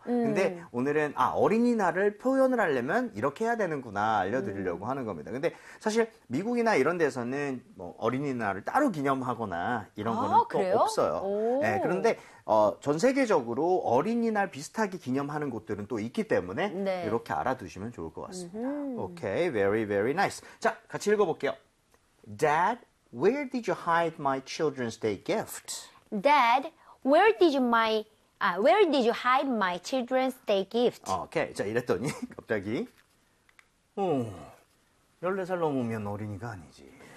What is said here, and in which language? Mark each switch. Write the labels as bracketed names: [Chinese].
[Korean] 근데 오늘은 어린이날을 표현을 하려면 이렇게 해야 되는구나 알려드리려고 하는 겁니다. 근데 사실 미국이나 이런 데서는 뭐 어린이날을 따로 기념하거나 이런 거는 아, 또 그래요? 없어요. 예, 오. 그런데 전 세계적으로 어린이날 비슷하게 기념하는 곳들은 또 있기 때문에 네. 이렇게 알아두시면 좋을 것 같습니다. [English] Okay, very, very nice. [Korean] 자, 같이 읽어볼게요. [English] Dad, where did you hide my Children's Day gift? Dad, where did you hide my children's day gift? [Korean] 오케이. 자, 이랬더니 갑자기 14살 넘으면 어린이가 아니지.